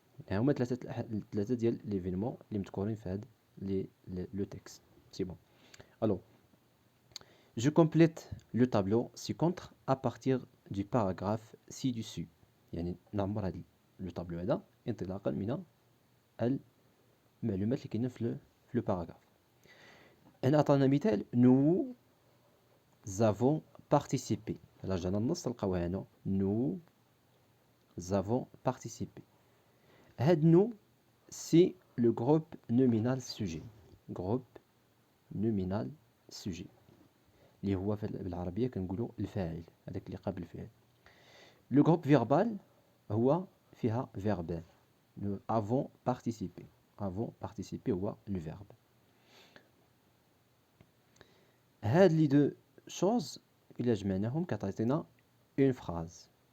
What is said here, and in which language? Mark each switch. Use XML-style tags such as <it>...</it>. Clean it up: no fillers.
<ar>هما ثلاثة ديال ليفينمون اللي مذكورين في هذا لو تكست. سي بون.</ar> <fr>Alors, je complète le tableau ci-contre à partir du paragraphe ci-dessus.</fr> <ar>يعني نعمر هذا لو طابلو هذا انطلاقا من المعلومات اللي كاينين في لو باراغراف. هنا عطانا مثال</ar> <fr>nous avons participé.</fr> <ar>là جانا النص تلقاوها هنا</ar> <fr>nous avons participé. هاد nous c'est le groupe nominal sujet.</fr> <ar>groupe nominal sujet اللي هو بالعربية كنقولوا الفاعل هذاك اللي قبل الفعل.</ar> <fr>لو groupe verbal</fr> <ar>هو فيها</ar> <fr>verbe. nous avons participé. avons participé هو le verbe.</fr> <ar>هاد لي دو choses إلا جمعناهم كتعطينا une phrase.</ar>